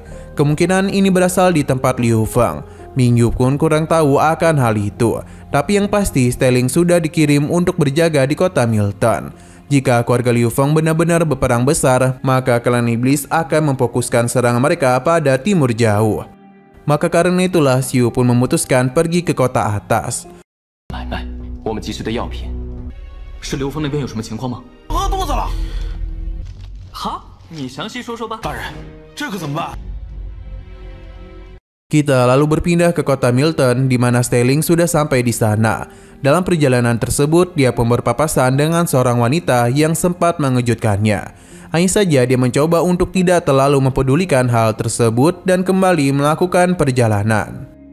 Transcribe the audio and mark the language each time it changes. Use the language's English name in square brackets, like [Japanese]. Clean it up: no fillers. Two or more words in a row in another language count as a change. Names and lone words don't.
[Indonesian] Kemungkinan ini berasal di tempat Liu Feng. Mingyu pun kurang tahu akan hal itu, tapi yang pasti Stelling sudah dikirim untuk berjaga di kota Milton. Jika keluarga Liu Feng benar-benar berperang besar, maka klan iblis akan memfokuskan serangan mereka pada timur jauh. Maka karena itulah Xiu pun memutuskan pergi ke kota atas. [Chinese] 买卖我们急需的药品，是刘峰那边有什么情况吗？饿肚子了。好，你详细说说吧。大人，这可怎么办？ [Indonesian] Kita lalu berpindah ke kota Milton, di mana Stelling sudah sampai di sana. Dalam perjalanan tersebut, dia pun berpapasan dengan seorang wanita yang sempat mengejutkannya. Hanya saja dia mencoba untuk tidak terlalu mempedulikan hal tersebut dan kembali melakukan perjalanan.